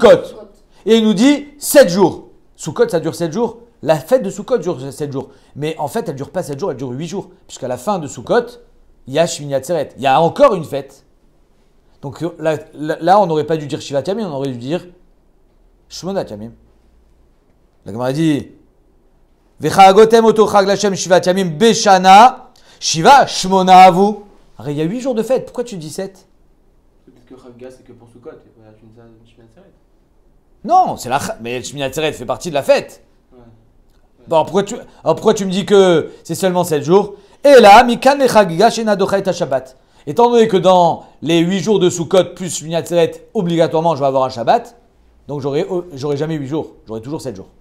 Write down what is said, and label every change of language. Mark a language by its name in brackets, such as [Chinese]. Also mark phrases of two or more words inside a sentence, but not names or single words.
[French] Sukkot. et il nous dit 7 jours. Sukkot, ça dure 7 jours. La fête de Sukkot dure 7 jours. Mais en fait, elle ne dure pas 7 jours, elle dure 8 jours. Puisqu'à la fin de Sukkot, il y a Shmini Atzeret. Il y a encore une fête. Donc là on n'aurait pas dû dire [Hebrew] שבעת ימים, [French] on aurait dû dire [Hebrew] שמונת ימים. [French] La Gemara dit [Hebrew] וחגותם אותו חג לה' שבעת ימים בשנה שבעה שמונה הוו. [French] Il y a 8 jours de fête, pourquoi tu dis 7? Peut-être que Chagiga c'est que pour Sukkot, et voilà, tu me dis Shmini Atzeret. Non, c'est mais Shmini Atzeret fait partie de la fête. Ouais. Bon, pourquoi tu me dis que c'est seulement 7 jours? Et là, [Hebrew] מכאן לחגיגה שאינה דוחה את שבת. [French] Étant donné que dans les 8 jours de Sukkot plus Shmini Atzeret, obligatoirement je vais avoir un Shabbat, donc j'aurai jamais 8 jours, j'aurai toujours 7 jours.